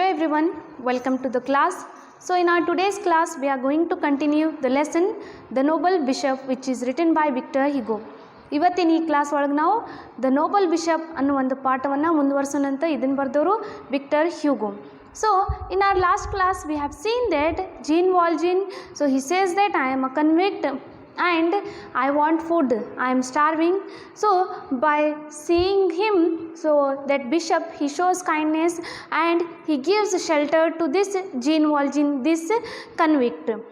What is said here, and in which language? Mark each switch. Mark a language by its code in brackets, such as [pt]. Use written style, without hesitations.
[en] everyone, welcome to the class. So in our today's class we are going to continue the lesson The Noble Bishop, which is written by Victor Hugo. [kn] ಇವತ್ತಿನ ಈ class ಒಳಗೆ ನಾವು the Nobel bishop ಅನ್ನೋ ಒಂದು ಪಾಠವನ್ನು ಮುಂದುವರಿಸೋಣಂತ ಇದನ್ನು ಬರೆದವರು Victor Hugo. [en] So in our last class we have seen that Jean Valjean, so he says that I am a convict and I want food, I am starving. So by seeing him, so that bishop, he shows kindness and he gives shelter to this Jean Valjean, this convict.